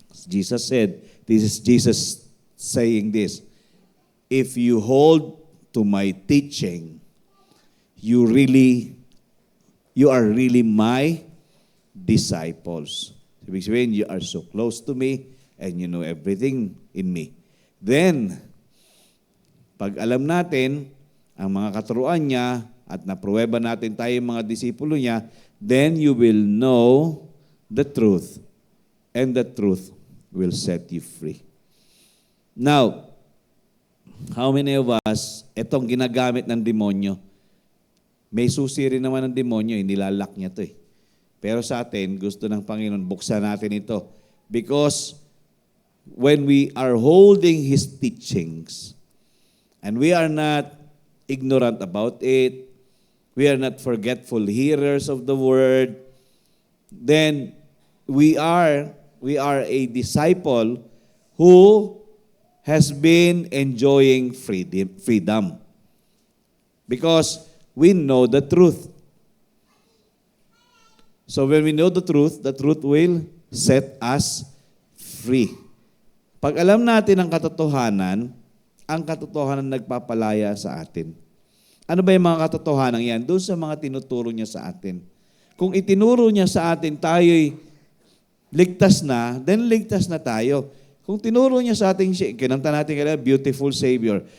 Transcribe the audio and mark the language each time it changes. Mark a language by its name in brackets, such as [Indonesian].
[English] Jesus said, this is Jesus saying this, if you hold to my teaching, you are really my disciples. [Filipino] Ibig sabihin, [English] you are so close to me and you know everything in me. [Filipino] Then, pag alam natin ang mga katuruan niya at napruweba natin tayo mga disipulo niya, [English] then you will know the truth, [Filipino] and the truth [English] will set you free. Now, how many of us, [Filipino] itong ginagamit ng demonyo, may susi rin naman ng demonyo, nilalak niya to eh. Pero sa atin, gusto ng Panginoon, buksan natin ito. [English] Because when we are holding His teachings, and we are not ignorant about it, we are not forgetful hearers of the word, then we are a disciple who has been enjoying freedom. Because we know the truth. So when we know the truth will set us free. [Filipino] Pag alam natin ang katotohanan nagpapalaya sa atin. Ano ba yung mga katotohanan yan? Doon sa mga tinuturo niya sa atin. Kung itinuro niya sa atin, tayo'y ligtas na, then ligtas na tayo. Kung tinuro niya sa atin, kinanta natin kaya, beautiful Savior.